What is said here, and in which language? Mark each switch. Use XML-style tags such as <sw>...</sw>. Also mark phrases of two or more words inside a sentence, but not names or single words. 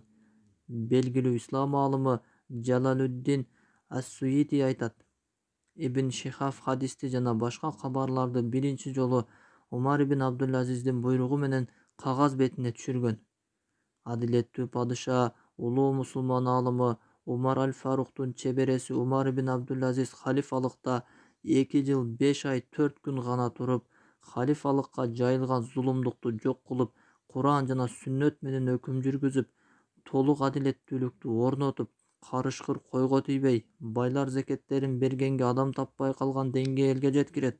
<ky>Белгилүү ислам аалымы Жалалуддин ас-Суйити айтат: Ибн Шихав хадисти жана башка кабарларды биринчи жолу Умар ибн Абдул-Азиздин буйругу менен кагаз бетине түшүргөн. Адилеттүү падыша, улуу мусулман аалымы Умар аль-Фаруктун чебереси Умар ибн Абдул-Азиз халифалыкта 2 жыл 5 ай 4 күн гана туруп, халифалыкка жайылган зулумдукту жок кылып, Куран жана сүннөт менен өкүм жүргүзүп, толук адилеттүүлүктү орнотуп, карышкыр койго тийбей, байлар зекеттерин бергенге адам таппай калган деңгээлге жеткирет.</ky>